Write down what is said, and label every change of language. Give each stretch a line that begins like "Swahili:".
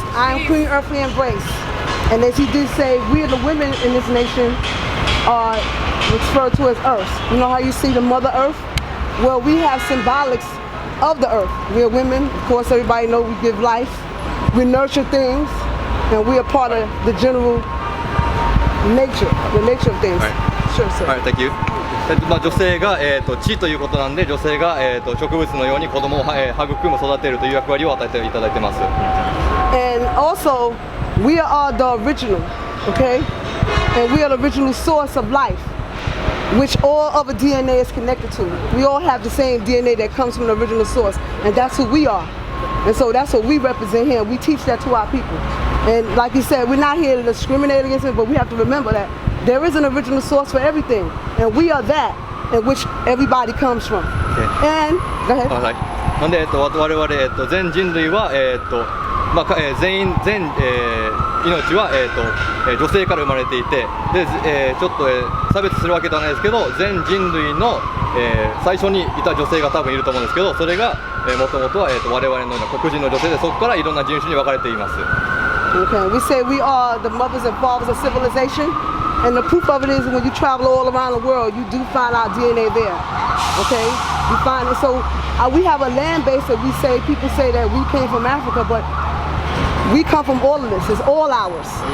English: I'm Queen Earthly Embrace. And as he did say, we are the women in this nation are referred to as Earth. You know how you see the Mother Earth? Well, we have symbolics of the Earth. We are women. Of course, everybody knows we give life. We nurture things. And we are part of the general nature, the nature of things. Sure, sir. はい、Thank you.
Japanese: 女性が、地ということなんで、女性が、植物のように子供を、育む、育てるという役割を与えていただいてます。
English: And also, we are the original, okay? And we are the original source of life, which all other DNA is connected to. We all have the same DNA that comes from the original source, and that's who we are. And so that's what we represent here. We teach that to our people. And like you said, we're not here to discriminate against it, but we have to remember that there is an original source for everything, and we are that in which everybody comes from. Okay. And go ahead.
Japanese: はい。なんで、我々、全人類は、全員、命は、女性から生まれていて、で、ちょっと、差別するわけではないですけど、全人類の、最初にいた女性が多分いると思うんですけど、それが、もともとは、我々のような黒人の女性で、そこからいろんな人種に分かれています。
English: Okay, we say we are the mothers and fathers of civilization, and the proof of it is when you travel all around the world, you do find our DNA there. Okay, you find it. So we have a land base that we say, people say that we came from Africa, but we come from all of this. It's all ours.